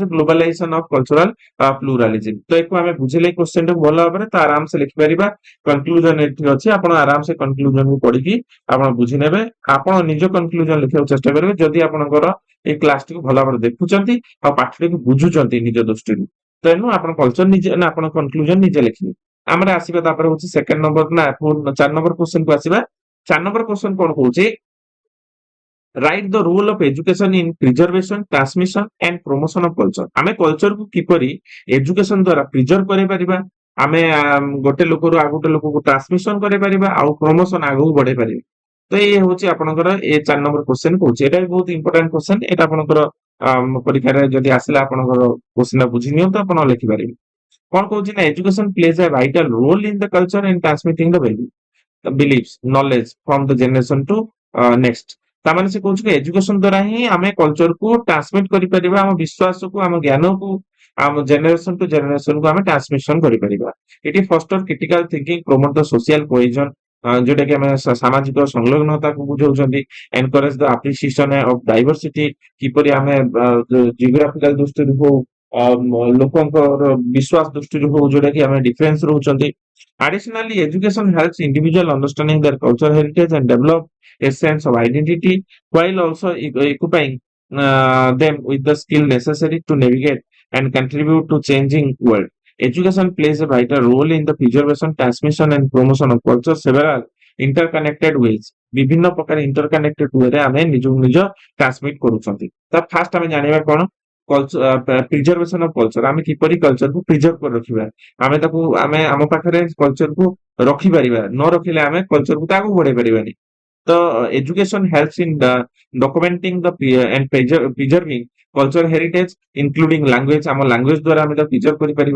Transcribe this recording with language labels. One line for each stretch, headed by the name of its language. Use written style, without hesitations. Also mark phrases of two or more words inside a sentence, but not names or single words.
English: globalization of cultural pluralism
Odia: ତ ଏକୁ ଆମେ ବୁଝିଲେ କ୍ୱେଶ୍ଚନ ଟାକୁ ଭଲ ଭାବରେ ତ ଆରାମସେ ଲେଖିପାରିବା କନକ୍ଲୁଜନ ଏଠି ଅଛି ଆପଣ ଆରାମସେ କନକ୍ଲୁଜନ କୁ ପଢିକି ଆପଣ ବୁଝିନେବେ ଆପଣ ନିଜ କନକ୍ଲୁଜନ ଲେଖିବାକୁ ଚେଷ୍ଟା କରିବେ ଯଦି ଆପଣଙ୍କର ଏଇ କ୍ଲାସ ଟିକୁ ଭଲ ଭାବରେ ଦେଖୁଛନ୍ତି ଆଉ ପାଠଟିକୁ ବୁଝୁଛନ୍ତି ନିଜ ଦୃଷ୍ଟିରୁ ତେଣୁ ଆପଣ କଲଚର ନିଜେ ନା ଆପଣ କନକ୍ଲୁଜନ ନିଜେ ଲେଖିବେ ଆମର ଆସିବା ତାପରେ ହଉଛି
English: second number
Odia: ନା 4
English: number question
Odia: କୁ ଆସିବା 4
English: number question
Odia: କଣ କହୁଛି
English: write the role of education in preservation transmission and promotion of culture
Odia: ଆମେ କଲଚର କୁ କିପରି ଏଜୁକେସନ ଦ୍ୱାରା ପ୍ରିଜର୍ଭ କରିପାରିବା ଆମେ ଗୋଟେ ଲୋକରୁ ଆଉ ଗୋଟେ ଲୋକକୁ ଟ୍ରାନ୍ସମିଶନ କରିପାରିବା ଆଉ ପ୍ରମୋଶନ ଆଗକୁ ବଢେଇ ପାରିବା ତ ଏ ହଉଛି ଆପଣଙ୍କର ଏ 4 ନମ୍ବର କ୍ୱେଶ୍ଚନ କହୁଛି ଏଟା ବି ବହୁତ
English: important question
Odia: ଏଟା ଆପଣଙ୍କର ପରୀକ୍ଷାରେ ଯଦି ଆସିଲା ଆପଣଙ୍କର କ୍ୱେଶ୍ଚନ ବୁଝି ନିଅନ୍ତୁ ଆପଣ ଲେଖିପାରିବେ କଣ କହୁଛି ନା
English: education plays a vital role in the culture and transmitting the value the beliefs knowledge from the generation to next
Odia: ତାମାନେ ସେ କହୁଛି କି ଏଜୁକେସନ ଦ୍ୱାରା ହିଁ ଆମେ କଲଚରକୁ ଟ୍ରାନ୍ସମିଟ କରିପାରିବା, ଆମ ବିଶ୍ୱାସକୁ, ଆମ ଜ୍ଞାନକୁ, ଆମ
English: generation to generation
Odia: କୁ ଆମେ ଟ୍ରାନ୍ସମିଶନ କରିପାରିବା। ଏଠି
English: foster critical thinking promote the social cohesion,
Odia: ଯୋଉଟା କି ଆମେ ସାମାଜିକ ସଂଲଗ୍ନତାକୁ ବୁଝାଉଛନ୍ତି।
English: encourage the appreciation of diversity,
Odia: କିପରି ଆମେ ଜିଓଗ୍ରାଫିକାଲ ଦୃଷ୍ଟିରୁ ହଉ, ଲୋକଙ୍କର ବିଶ୍ୱାସ ଦୃଷ୍ଟିରୁ ହଉ, ଯୋଉଟା କି ଆମେ ଡିଫରେନ୍ସ ରହୁଛନ୍ତି।
English: Additionally, education helps individual understanding their cultural heritage and develop a sense of identity, while also equipping them with the skill necessary to navigate and contribute to changing world. Education plays a vital role in the preservation, transmission, and promotion of culture several interconnected ways.
Odia: ବିଭିନ୍ନ ପ୍ରକାର ଇଣ୍ଟରକନେକ୍ଟେଡ ୱେରେ ଆମେ ନିଜକୁ ନିଜ ଟ୍ରାନ୍ସମିଟ କରୁଛନ୍ତି। ତ ଫାଷ୍ଟ ଆମେ ଜାଣିବା କଣ
English: preservation of culture,
Odia: ଆମେ କିପରି କଲଚରକୁ ପ୍ରିଜର୍ଭ କରି ରଖିବା। ଆମେ ଆମ ପାଖରେ କଲଚରକୁ ରଖିପାରିବା, ନ ରଖିଲେ ଆମେ କଲଚରକୁ ତ ଆଗକୁ ବଢେଇ ପାରିବାନି।
English: ତ education helps in documenting the and preserving culture heritage including language,
Odia: ଆମ ଲାଙ୍ଗୁଏଜ ଦ୍ୱାରା ଆମେ ତାକୁ ପ୍ରିଜର୍ଭ କରିପାରିବା।